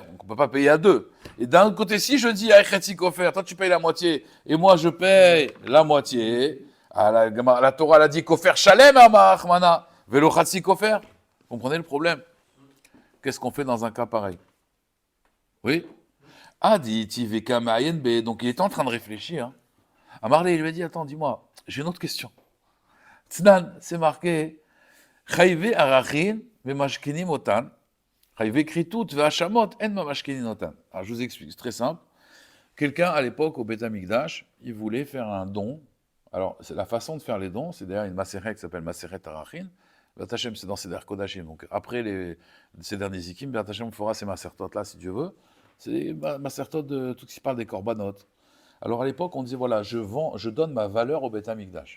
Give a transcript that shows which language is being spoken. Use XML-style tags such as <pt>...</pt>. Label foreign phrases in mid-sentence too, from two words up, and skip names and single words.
<fr>Donc on ne peut pas payer à 2. Et d'un autre côté, si je dis</fr> <he>הי חצי כופר,</he> <fr>toi tu payes la moitié et moi je paye la moitié, la Torah elle a dit</fr> <he>כופר שלם אמר רחמנא ולא חצי כופר.</he> <fr>Vous comprenez le problème? Qu'est-ce qu'on fait dans un cas pareil? Oui? Adi, Tiveka, B. Donc il était en train de réfléchir. Amarle, il lui a dit, attends, dis-moi, j'ai une autre question. Tznan, c'est marqué,</fr> <he>חייבי ערכין ממשכנין אותן חייבי כריתות ואשמות אין ממשכנין אותן.</he> <fr>Alors je vous explique, c'est très simple. Quelqu'un, à l'époque, au Beth Amikdash, il voulait faire un don. Alors, c'est la façon de faire les dons, c'est d'ailleurs une maseret qui s'appelle Maseret Arachin. Beth Hashem, c'est dans Seder Kodashim. Donc après les Seder Nezikim, Beth Hashem fera ces masertot-là, si Dieu veut. C'est masertot de tout ce qui parle des corbanotes. Alors à l'époque, on disait, voilà, je donne ma valeur au Beth Amikdash.</fr>